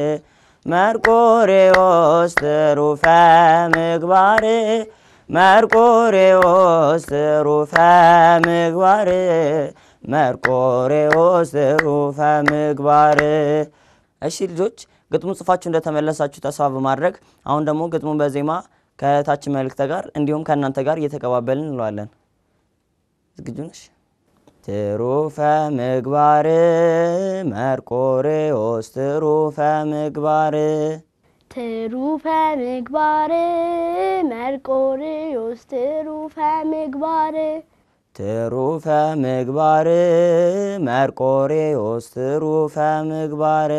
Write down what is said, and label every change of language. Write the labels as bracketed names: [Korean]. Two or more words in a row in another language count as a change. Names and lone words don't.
[Geez] መርቆሬዎስ ትሩፈ ምግባር መርቆሬዎስ ትሩፈ ምግባር መርቆሬዎስ ትሩፈ ምግባር። [Amharic] እሺ ልጆች ግጥሙን ጽፋችሁ እንደተመለሳችሁ ተስፋ በማድረግ አሁን ደግሞ ግጥሙን በዜማ ከእህታችን መልእክት ጋር እንዲሁም ከእናንተ ጋር እየተቀባበልን እንለዋለን። ዝግጁ ነሽ? [Geez] ትሩፈ ምግባር መርቆሬዎስ ትሩፈ ምግባር ትሩፈ ምግባር መርቆሬዎስ ትሩፈ ምግባር ትሩፈ ምግባር መርቆሬዎስ ትሩፈ ምግባር